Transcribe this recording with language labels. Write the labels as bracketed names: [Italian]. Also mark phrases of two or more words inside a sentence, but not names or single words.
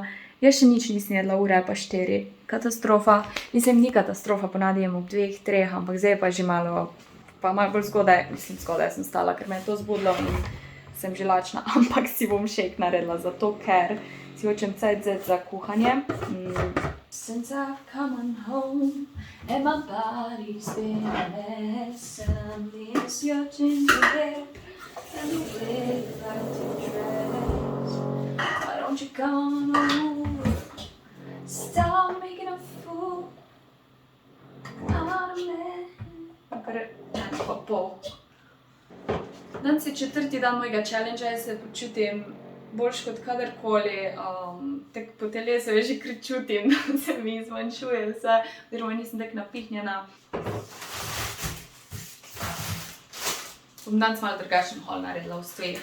[Slovenian] Jaz še nič nisem jedla, ura je pa 4. Katastrofa. Mislim, ni katastrofa, ponavadi jem ob 2, 3, ampak zdaj je pa že malo, pa malo bolj zgodaj, mislim, zgodaj sem stala, ker me je to zbudilo in sem že lačna, ampak si bom shake naredila, zato ker si hočem cajt vzeti za kuhanje. [English] Since I've come on home and my body's been a mess, I miss your ginger hair and the way you like to dress. Why don't you come over? Stop making a fool out of me. [Slovenian] Kar pa pol. Danes je 4. dan mojega challengea, jaz se počutim boljš kot kadarkoli, tak po telesu je že kar čutim, da se mi zmanjšuje vse, oziroma nisem tak napihnjena. Bom danes malo drugačen haul naredila v stoji.